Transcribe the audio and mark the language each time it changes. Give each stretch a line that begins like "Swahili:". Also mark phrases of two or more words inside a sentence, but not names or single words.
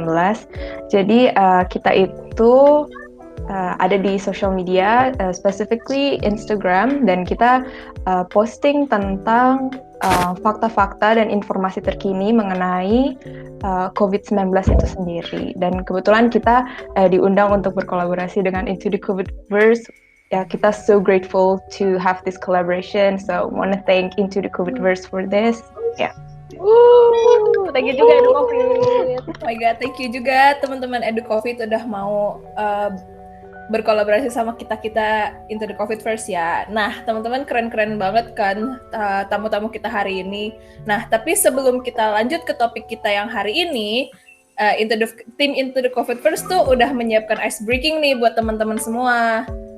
Indonesian: Jadi kita itu ada di
English: social media,
Indonesian: specifically Instagram, dan kita posting tentang fakta-fakta dan informasi terkini mengenai COVID-19 itu sendiri. Dan kebetulan kita diundang untuk berkolaborasi dengan Into the Covidverse.
English: Ya, kita so grateful to have this collaboration. So, wanna thank Into the Covidverse for this.
Indonesian: Ya.
English: Thank you juga EduCovid. Oh my God, thank you
Indonesian: juga teman-teman EduCovid udah mau berkolaborasi sama kita Into the Covidverse ya. Nah, teman-teman keren-keren banget kan tamu-tamu kita hari ini. Nah, tapi sebelum kita lanjut ke topik kita yang hari ini, tim Into the Covidverse tuh udah menyiapkan
English: ice breaking
Indonesian: nih buat teman-teman semua.